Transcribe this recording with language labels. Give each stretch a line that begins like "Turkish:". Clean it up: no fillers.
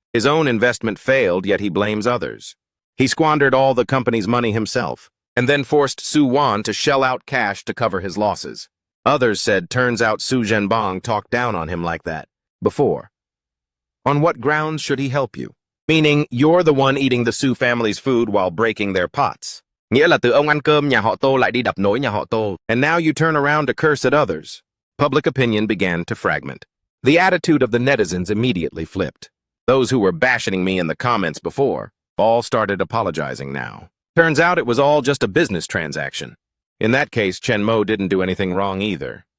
English: His own investment failed, yet he blames others. He squandered all the company's money himself, and then forced Suwon to shell out cash to cover his losses. Others said, turns out Su Zhenbang talked down on him like that before. On what grounds should he help you? Meaning, you're the one eating the Su family's food while breaking their pots.
Vietnamese: Nghĩa là từ ông ăn cơm nhà họ Tô lại đi đập nồi nhà họ Tô.
English: And now you turn around to curse at others. Public opinion began to fragment. The attitude of the netizens immediately flipped. Those who were bashing me in the comments before all started apologizing now. Turns out it was all just a business transaction. In that case, Chen Mo didn't do anything wrong either.